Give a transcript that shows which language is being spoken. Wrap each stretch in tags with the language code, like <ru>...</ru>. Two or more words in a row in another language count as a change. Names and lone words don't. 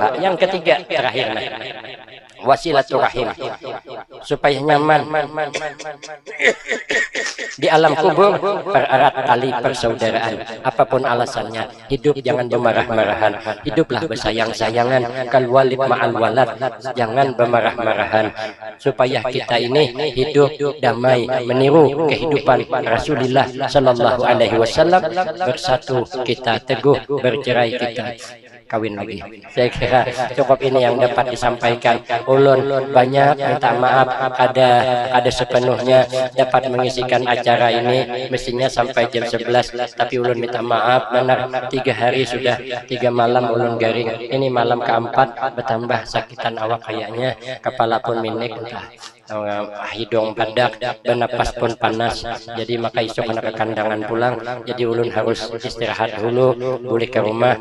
<id>Yang ketiga terakhir wasilaturahim, supaya nyaman di alam kubur, pererat tali persaudaraan. Apapun alasannya, hidup jangan bermarah-marahan, hiduplah bersayang-sayangan,</id> <ar>كالوالد مع الولد,</ar> <id>jangan bermarah-marahan, supaya kita ini hidup damai, meniru kehidupan Rasulullah</id> <ar>Sallallahu Alaihi Wasallam.</ar> <id>Bersatu kita teguh, bercerai kita kawin lagi. Saya kira cukup ini yang dapat disampaikan.</id> <bjn>Ulun banyak minta maaf ada sepenuhnya dapat mengisikan acara ini, mestinya sampai jam 11, tapi ulun minta maaf benar 3 hari sudah 3 malam ulun garing. Ini malam keempat, bertambah sakitan awak kayaknya, kepala pun minik entah hidung padak, bernapas pun panas. Jadi maka esok anak ke kandangan pulang, jadi ulun harus istirahat dulu, balik ke rumah.</bjn>